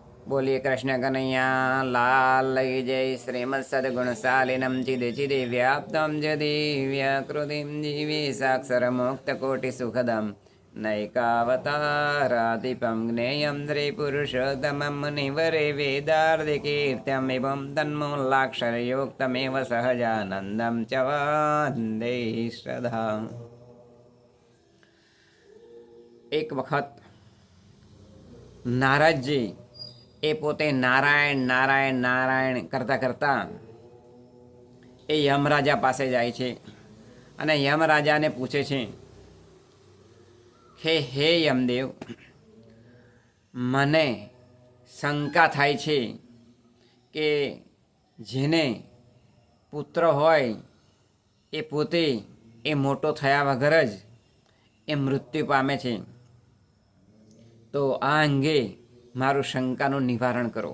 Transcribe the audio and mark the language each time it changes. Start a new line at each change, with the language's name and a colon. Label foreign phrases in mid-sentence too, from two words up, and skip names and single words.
Hindi: बोलिए कृष्ण कन्हैया लाल जय।
Sanskrit: श्रीमद सद्गुणशालिनं चिद चिदे व्याप्तं च दिव्यकृतिं जीवे साक्षरमुक्तकोटिसुखदं नैकावताराधिपं ज्ञेयं श्रीपुरुषोत्तमं मुनिवरे वेदार्धिकीर्त्यमेवं तन्मूलाक्षरयुक्तमेव सहजानन्दं च वन्दे श्रद्धा।
Gujarati: એક વખત નારદજી એ પોતે નારાયણ નારાયણ નારાયણ કરતાં કરતાં એ યમરાજા પાસે જાય છે અને યમરાજાને પૂછે છે કે હે યમદેવ, મને શંકા થાય છે કે જેને પુત્ર હોય એ પોતે એ મોટો થયા વગર જ એ મૃત્યુ પામે છે, તો આ અંગે મારું શંકાનું નિવારણ કરો.